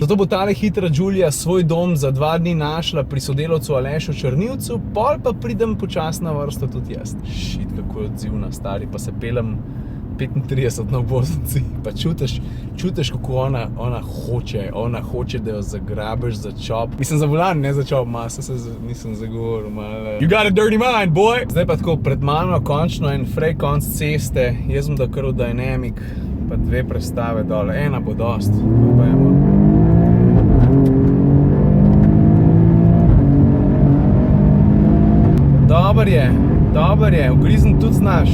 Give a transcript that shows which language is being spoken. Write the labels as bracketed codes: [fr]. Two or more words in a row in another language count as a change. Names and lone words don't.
[sl] Zato bo tale hitra Giulia svoj dom za 2 dni našla pri sodelavcu Alešu Črnivcu, pol pa pridem počas na vrsto tudi jaz. Šit, kako je odzivna, stari, pa se pelem 35 na obvoznici, pa čutiš, kako ona hoče, da jo zagrabiš za čop. Mislim, za volan, ne za čop, masa se nisem zagovoril, malo. [en] You got a dirty mind, boy! [sl] Zdaj pa tako, pred mano končno en frej konc ceste, jaz bom da kar v Dynamic, pa 2 prestave dole, ena bo dost, pa pojemo. Dobar je, ugrizen tudi znaš.